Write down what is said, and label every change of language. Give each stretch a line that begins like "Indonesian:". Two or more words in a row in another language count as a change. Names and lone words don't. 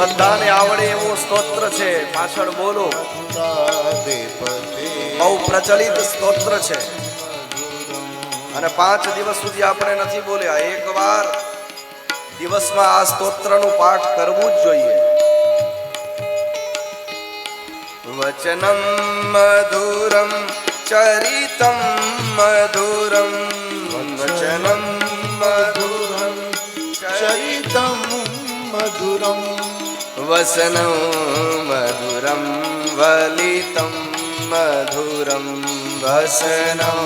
Gujarati: બધાને આવડે એવું સ્તોત્ર છે, પાછળ બોલો. બહુ પ્રચલિત સ્તોત્ર છે અને 5 દિવસ સુધી આપણે નથી બોલ્યા. એકવાર દિવસમાં આ સ્તોત્રનું પાઠ કરવું જ જોઈએ.
Sanskrit: वचनं मधुरं चरितं मधुरं वचनं मधुरं चरितं मधुरं वसनं मधुरं वलितं मधुरं वसनं